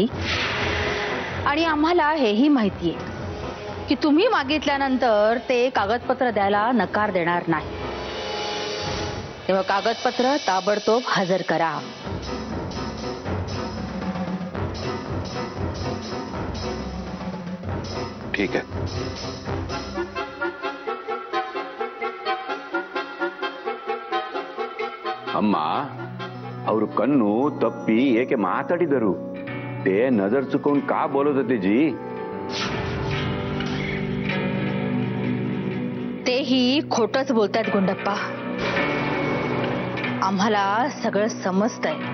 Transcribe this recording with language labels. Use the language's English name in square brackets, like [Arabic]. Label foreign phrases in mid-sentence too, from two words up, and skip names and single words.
[Marathi] आणि आम्हाला हेही माहितीये की तुम्ही मागितल्यानंतर ते कागदपत्र द्यायला नकार देणार नाही. तेव्हा कागदपत्र ताबडतोब हजर करा. ठीक आहे. [Kannada] ಅಮ್ಮ, ಅವರು ಕಣ್ಣು ತಪ್ಪಿ ಏಕೆ ಮಾತಾಡಿದರು? [Marathi] ते नजर चुकवून का बोलत होते जी? तेही खोटंच बोलतायत गुंडप्पा. आम्हाला सगळं समजतंय.